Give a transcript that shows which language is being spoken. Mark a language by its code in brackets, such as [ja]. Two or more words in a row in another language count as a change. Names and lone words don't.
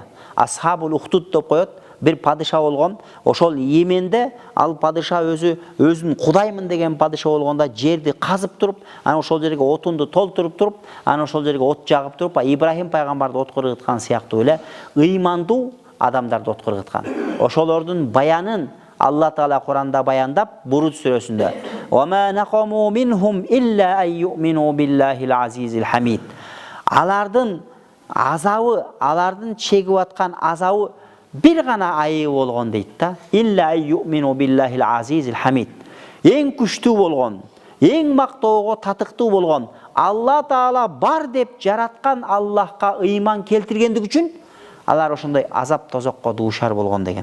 [ky] Асхабул Ухтуд деп коет, бир падыша болгон. Ошол Йеменде ал падыша өзүн Кудаймын деген падыша болгонда жерди казып туруп, анан ошол жерге отунду толтуруп туруп, анан ошол жерге от жагып туруп, Ибрахим пайгамбарды отко ыргыткан сыяктуу эле ыймандуу адамдарды отко ыргыткан. Ошолордун баянын Алла Таала Куранда баяндап, Буруд сүрөсүндө: [ar] «وما نقموا منهم إلا أن يؤمنوا بالله العزيز الحميد». [ky] Алардын азабы, алардын чегип аткан азабы бир гана айы болгон дейт да. [ar] إلا أن يؤمنوا بالله العزيز الحميد. [ky] Эң күчтүү болгон, эң мактоого татыктуу болгон, Алла Таала бар деп жараткан Аллахка ыйман келтиргендик үчүн алар ошондой азап тозокко дуушар болгон деген.